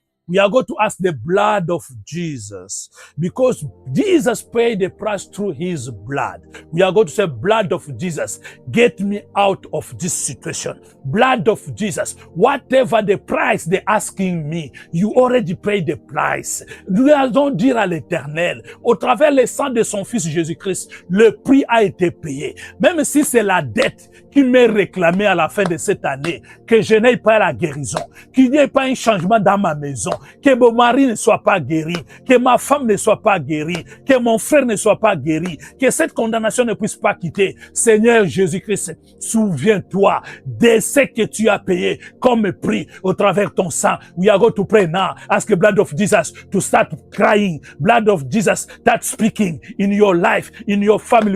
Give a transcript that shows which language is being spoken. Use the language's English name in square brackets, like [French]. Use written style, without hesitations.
[English] We are going to ask the blood of Jesus, because Jesus paid the price through his blood. We are going to say, blood of Jesus, get me out of this situation. Blood of Jesus, whatever the price they're asking me, you already paid the price. [French] Nous allons dire à l'Éternel, au travers le sang de son Fils Jésus-Christ, le prix a été payé. Même si c'est la dette qui m'est réclamée à la fin de cette année, que je n'ai pas la guérison, qu'il n'y ait pas un changement dans ma maison, que mon mari ne soit pas guéri, que ma femme ne soit pas guérie, que mon frère ne soit pas guéri, que cette condamnation ne puisse pas quitter. Seigneur Jésus-Christ, souviens-toi de ce que tu as payé comme prix au travers de ton sang. [English] We are going to pray now. Ask the blood of Jesus to start crying. Blood of Jesus, start speaking in your life, in your family.